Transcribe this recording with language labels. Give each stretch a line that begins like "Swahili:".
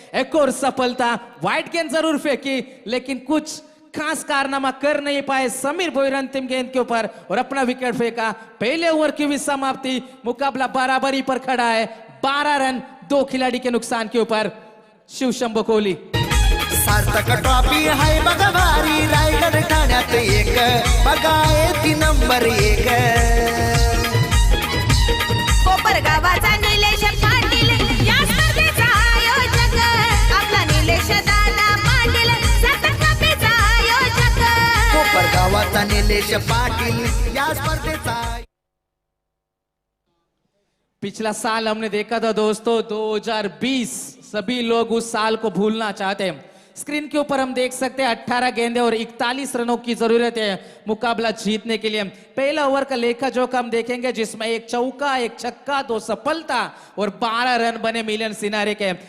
Hindi: एक और सफलता, वाइड गेंद जरूर फेंकी लेकिन कुछ खास कारनामा कर नहीं पाए समीर भोईर अंतिम गेंद के ऊपर और अपना विकेट फेंका। पहले ओवर की भी समाप्ति, मुकाबला बराबरी पर खड़ा है, 12 रन 2 खिलाड़ी के नुकसान के ऊपर। शिव शंभू कोहली।
Marathi: सार्थक ट्रॉफी हाय बघा भारी, रायगड ठाण्यात एक बघा ती नंबर 1। कोपरगावाचा निलेश पाटील या स्पर्धेचा आयोजक, आपला निलेश दादा पाटील सतत कपीचा आयोजक। कोपरगावाचा निलेश पाटील या स्पर्धेचा।
Hindi: पिछला साल हमने देखा था दोस्तों 2020, सभी लोग उस साल को भूलना चाहते हैं। स्क्रीन के ऊपर हम देख सकते हैं 18 गेंदें और 41 रनों की जरूरत है मुकाबला जीतने के लिए। पहला ओवर का लेखा जोखा हम देखेंगे जिसमें 1 चौका, 1 छक्का, 2 सफलता और 12 रन बने मिलन सिनारे के।